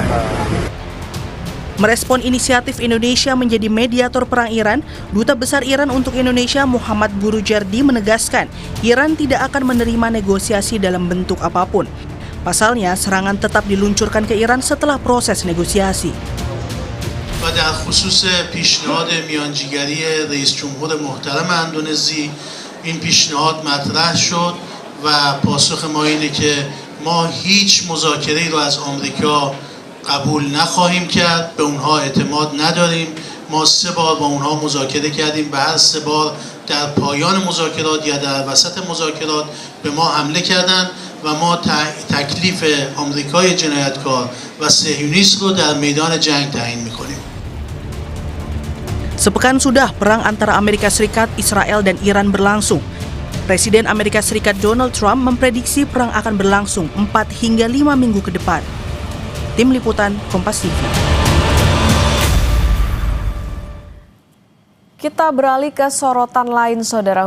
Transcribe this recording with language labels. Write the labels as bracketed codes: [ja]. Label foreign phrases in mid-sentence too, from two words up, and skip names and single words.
[id] Merespon inisiatif Indonesia menjadi mediator perang Iran, Duta Besar Iran untuk Indonesia Muhammad Burujardi menegaskan Iran tidak akan menerima negosiasi dalam bentuk apapun. Pasalnya, serangan tetap diluncurkan ke Iran setelah proses negosiasi. [fa] و در خصوص پیشنهاد میانجیگری رئیس جمهور محترم اندونزی این پیشنهاد مطرح شد و پاسخ ما اینه که ما هیچ مذاکره‌ای رو از آمریکا قبول نخواهیم کرد، به اونها اعتماد نداریم. ما 3 بار با اونها مذاکره کردیم و هر 3 بار در پایان مذاکرات یا در وسط مذاکرات به ما حمله کردند و ما تکلیف آمریکای جنایتکار و صهیونیست رو در میدان جنگ تعیین می‌کنیم. [id] Sepekan sudah perang antara Amerika Serikat, Israel, dan Iran berlangsung. Presiden Amerika Serikat Donald Trump memprediksi perang akan berlangsung 4 hingga 5 minggu ke depan. Tim Liputan Kompas TV. Kita beralih ke sorotan lain, Saudara.